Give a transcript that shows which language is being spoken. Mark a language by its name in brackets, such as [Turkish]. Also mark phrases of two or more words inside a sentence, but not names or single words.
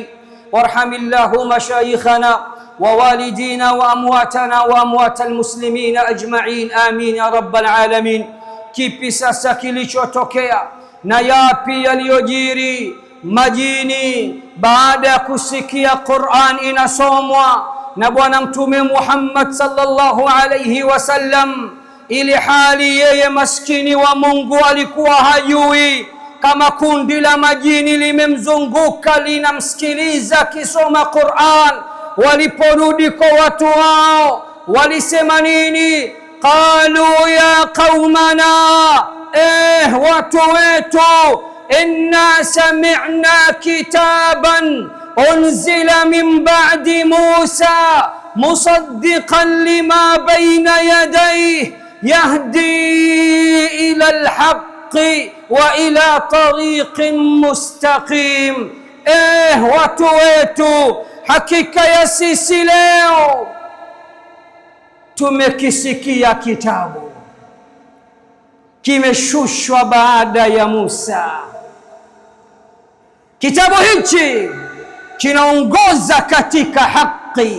[Arabic] وارحم الله مشايخنا ووالدينا وأمواتنا وأموات المسلمين أجمعين، آمين يا رب العالمين. [Swahili] Kipi sasa kilichotokea na yapi yaliyojiri? Majini baada ya kusikia Qur'an inasomwa na Bwana Mtume Muhammad [Arabic] صلى الله عليه وسلم, [Swahili] ili hali yeye maskini wa Mungu alikuwa hajui kama kundi la majini limemzunguka linamsikiliza kisoma Qur'an. Waliporudi kwa watu wao walisema nini? [Arabic] قالوا يا قومنا, [Swahili] watu wetu, [Arabic] إنا سمعنا كتابا أنزل من بعد موسى مصدقا لما بين يديه يهدي إلى الحق وإلى طريق مستقيم. [Swahili] Watu wetu, hakika ya sisi leo tumekisikia kitabu kimeshushwa baada ya Musa. Kitabu hichi kinaongoza katika haki.